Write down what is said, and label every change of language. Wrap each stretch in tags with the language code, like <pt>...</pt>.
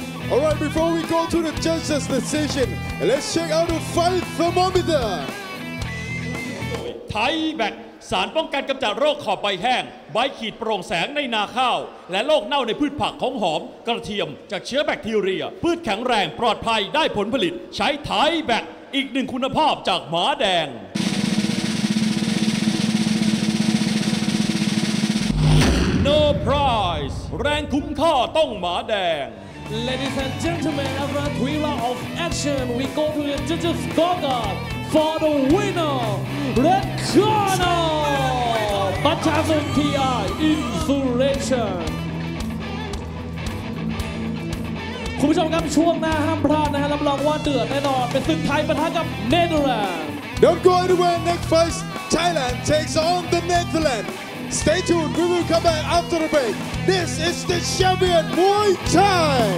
<en>All right, before we go to the judges' decision, let's check out the fight thermometer.</en> <th>ไทยแบคสารป้องกันกำจัดโรคขอบใบแห้งใบขีดโปร่งแสงในนาข้าวและโรคเน่าในพืชผักของหอมกระเทียมจากเชื้อแบคทีเรียพืชแข็งแรงปลอดภัยได้ผลผลิตใช้ไทยแบคอีกหนึ่งคุณภาพจากหมาแดง No prize แรงคุ้มค่าต้องหมาแดง</th> <en>Ladies and gentlemen, after 3 rounds of action, we go to the judges' scorecard for the winner, Red Corner, Bachazon PI Insurrection.</en> <th>คุณผู้ชมครับช่วงหน้าห้ามพลาดนะฮะรับรองว่าเดือดแน่นอนเป็นศึกไทยปะทะกับเนเธอร์แลนด์</th> <en>Don't go anywhere. Next fight, Thailand takes on the Netherlands. Stay tuned. We will come back after the break. This is the champion Muay Thai.</en>